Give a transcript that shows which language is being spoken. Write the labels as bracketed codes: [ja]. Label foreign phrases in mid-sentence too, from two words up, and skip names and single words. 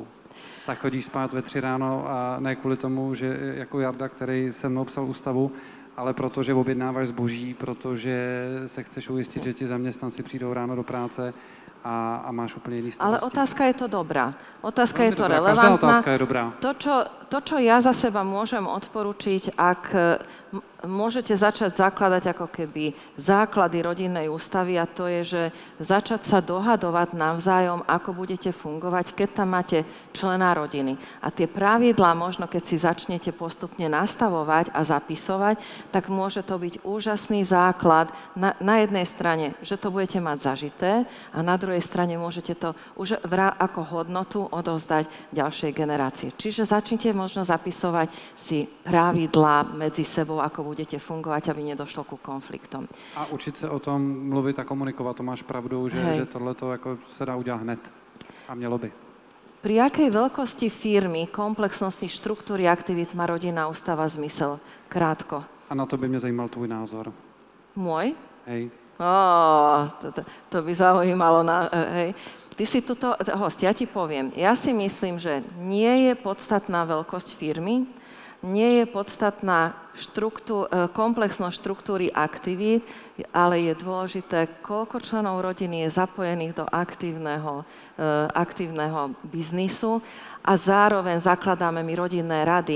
[cs] Tak chodíš spát ve 3 ráno a ne kvůli tomu, že jako Jarda, který se mnou psal ústavu, ale protože objednáváš zboží, protože se chceš ujistit, že ti zaměstnanci přijdou ráno do práce a máš úplně jiný starosti. Ale otázka je to dobrá. Otázka je to dobrá. [sk] relevantná. Každá otázka je dobrá. To, čo ja za seba môžem odporučiť, ak môžete začať zakladať ako keby základy rodinnej ústavy, a to je, že začať sa dohadovať navzájom, ako budete fungovať, keď tam máte člena rodiny. A tie pravidlá možno, keď si začnete postupne nastavovať a zapisovať, tak môže to byť úžasný základ na jednej strane, že to budete mať zažité a na druhej strane môžete to už ako hodnotu odovzdať ďalšej generácii. Čiže začnite možno zapisovať si pravidlá medzi sebou, ako budete fungovať, aby nedošlo ku konfliktom. [cs] A učit se o tom mluvit a komunikovat, to máš pravdu, že tohleto jako se dá udělat hned. A mělo by. [sk] Pri akej veľkosti firmy, komplexnosti štruktúry aktivít má rodinná ústava zmysel? Krátko. [cs] A na to by mě zajímal tvůj názor. [sk] Môj? Hej. To by zaujímalo. Hej. Ty si tuto host, ja ti poviem. Ja si myslím, že nie je podstatná veľkosť firmy, nie je podstatná komplexnosť štruktúry aktivít, ale je dôležité, koľko členov rodiny je zapojených do aktívneho biznisu a zároveň zakladáme my rodinné rady.